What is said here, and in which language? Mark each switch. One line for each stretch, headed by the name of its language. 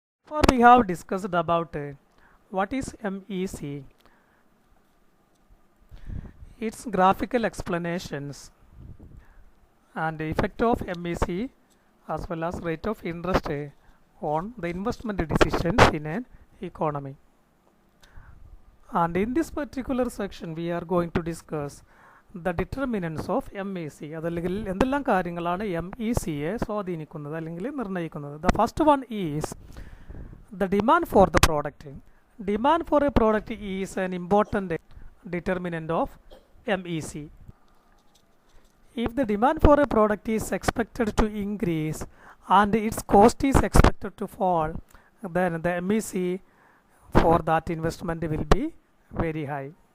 English: Or we have discussed about what is MEC, its graphical explanations and the effect of MEC as well as rate of interest on the investment decisions in an economy. And in this particular section we are going to discuss the determinants of MEC.
Malayalam: അതല്ലെങ്കിൽ എന്തെല്ലാം കാര്യങ്ങളാണ് MECയെ സ്വാധീനിക്കുന്നത് അല്ലെങ്കിൽ നിർണ്ണയിക്കുന്നത്.
English: The first one is the demand for the product. Demand for a product is an important determinant of MEC. If the demand for a product is expected to increase and its cost is expected to fall, then the MEC for that investment will be very high.